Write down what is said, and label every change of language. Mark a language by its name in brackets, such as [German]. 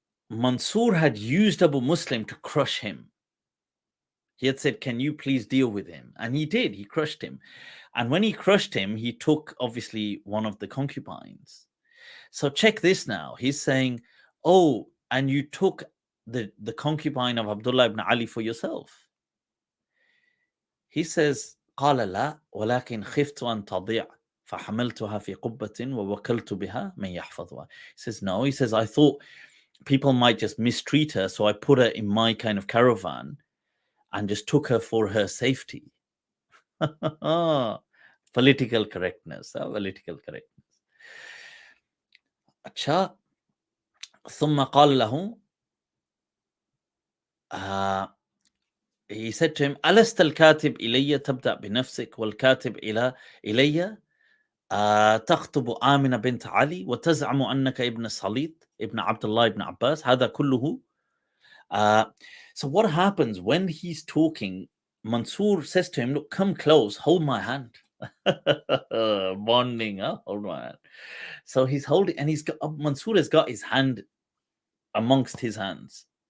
[English] Mansur had used Abu Muslim to crush him. He had said, can you please deal with him? And he did. He crushed him. And when he crushed him, he took, obviously, one of the concubines. So check this now. He's saying, oh, and you took the concubine of Abdullah ibn Ali for yourself. He says, [Arabic] قال لا ولكن خفت أن تضيع فحملتها في قبة ووكلت بها من يحفظها. [English] He says, no. He says, I thought people might just mistreat her, so I put her in my kind of caravan and just took her for her safety. Political correctness. Political correctness. अच्छा. [Arabic] ثم قال له, [English] he said to him, [Arabic] ألست الكاتب إلي تبدأ بنفسك والكاتب إلي تخطب آمنة بنت علي وتزعم أنك ابن صليط ابن عبد الله ابن عباس هذا كله. [English] So what happens when he's talking? Mansur says to him, look, come close, hold my hand. Bonding, hold my hand. So he's holding, and Mansur has got his hand amongst his hands.